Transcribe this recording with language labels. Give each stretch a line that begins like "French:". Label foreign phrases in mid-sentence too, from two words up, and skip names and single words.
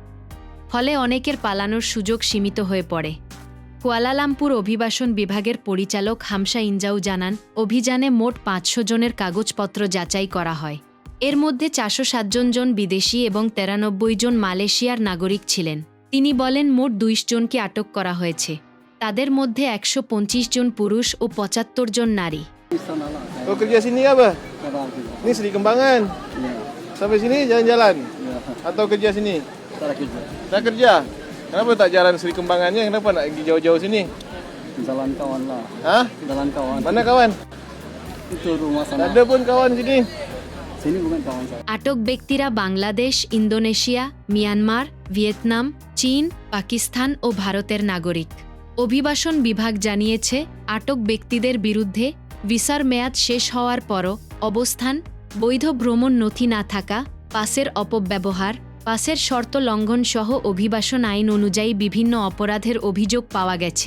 Bangla: ফলে অনেকের পালানোর সুযোগ সীমিত হয়ে পড়ে। কুয়ালালামপুর অভিবাসন বিভাগের পরিচালক হামসা ইনজাউ জানান, অভিযানে মোট ৫০০ জনের কাগজপত্র যাচাই করা হয়। এর মধ্যে ৪০৭ জন বিদেশি এবং ৯৩ জন মালয়েশিয়ার নাগরিক ছিলেন। তিনি বলেন, মোট ২০ জনকে আটক করা হয়েছে। তাদের মধ্যে ১২৫ জন পুরুষ ও ৭৫ জন নারী।
Malay: Kau kerja sini apa? Ni Seri Kembangan. Sampai sini jalan-jalan? Atau kerja sini? Tak kerja. Tak kerja? Kenapa tak jalan Seri Kembangannya? Kenapa nak pergi jauh-jauh sini? Jalan kawan lah. Hah? Jalan kawan. Mana kawan? Itu rumah Tak sana. ada pun kawan sini. Sini bukan kawan saya.
Bangla: আটক ব্যক্তিরা বাংলাদেশ, ইন্দোনেশিয়া, মিয়ানমার, ভিয়েতনাম, চীন, পাকিস্তান ও ভারতের নাগরিক। অভিবাসন বিভাগ জানিয়েছে, আটক ব্যক্তিদের বিরুদ্ধে ভিসার মেয়াদ শেষ হওয়ার পরও অবস্থান, বৈধ ভ্রমণ নথি না থাকা, পাসের অপব্যবহার, পাসের শর্ত লঙ্ঘন সহ অভিবাসন আইন অনুযায়ী বিভিন্ন অপরাধের অভিযোগ পাওয়া গেছে।